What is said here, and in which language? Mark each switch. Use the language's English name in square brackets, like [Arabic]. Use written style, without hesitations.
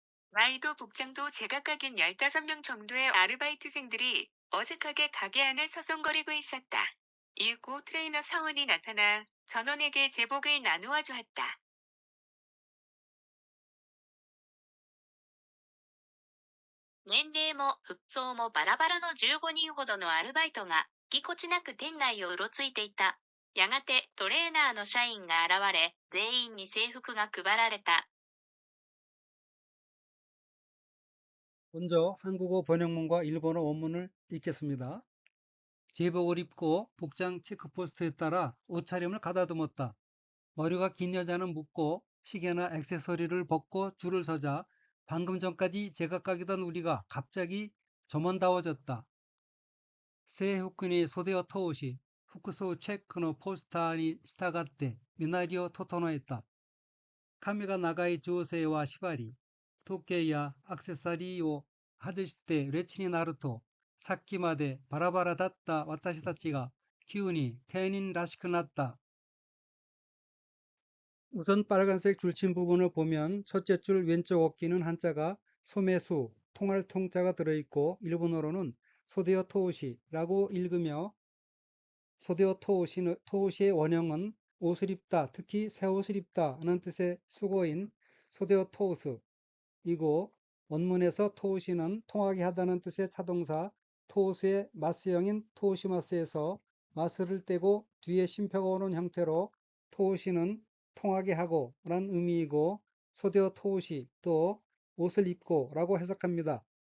[Korean] 나이도 복장도 제각각인 15명 정도의 아르바이트생들이 어색하게 가게 안을 서성거리고 있었다. 이윽고 트레이너 사원이 나타나 전원에게 제복을 나누어 주었다. [Japanese] 年齢も服装もバラバラの15人ほどのアルバイトが、ぎこちなく店内をうろついていた。やがてトレーナーの社員が現れ、全員に制服が配られた。 [Korean] 먼저 한국어 번역문과 일본어 원문을 읽겠습니다. 제복을 입고 복장 체크포스트에 따라 옷차림을 가다듬었다. 머리가 긴 여자는 묶고 시계나 액세서리를 벗고 줄을 서자 방금 전까지 제각각이던 우리가 갑자기 점원다워졌다. [Japanese] 制服に袖を通し、服装チェックのポスターに従って身なりを整えた。髪が長い女性は縛り、時計やアクセサリーを外して列になると、さっきまでバラバラだった私たちが急に店員らしくなった。 [Korean] 우선 빨간색 줄침 부분을 보면 첫째 줄 왼쪽 어깨는 한자가 소매수, 통할 통자가 들어있고 일본어로는 소데오 토우시라고 읽으며 소데오 토우시의 원형은 옷을 입다, 특히 새 옷을 입다는 뜻의 수고인 소데오 토우스이고 원문에서 토우시는 통하게 하다는 뜻의 타동사 토우스의 마스형인 토우시마스에서 마스를 떼고 뒤에 쉼표가 오는 형태로 토우시는 통하게 하고 란 의미이고 소데오 토우시 또 옷을 입고 라고 해석합니다.